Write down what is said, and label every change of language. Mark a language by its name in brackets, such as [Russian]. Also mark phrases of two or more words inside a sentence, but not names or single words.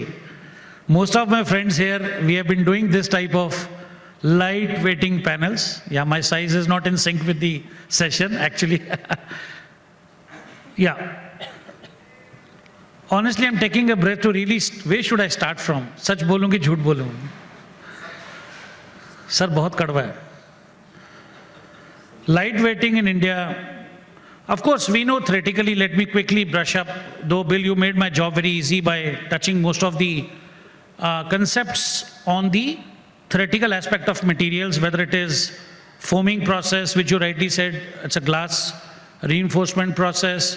[English] Most of my friends here, we have been doing this type of light weighting panels. Yeah, my size is not in sync with the session, actually. Yeah. Honestly, I'm taking a breath to really, where should I start from? [Hindi] सच बोलूं कि झूठ बोलूं? Sir, बहुत कड़वा है. [English] Light weighting in India, of course, we know theoretically, let me quickly brush up, though Bill, you made my job very easy by touching most of the concepts on the theoretical aspect of materials, whether it is foaming process, which you rightly said, it's a glass reinforcement process.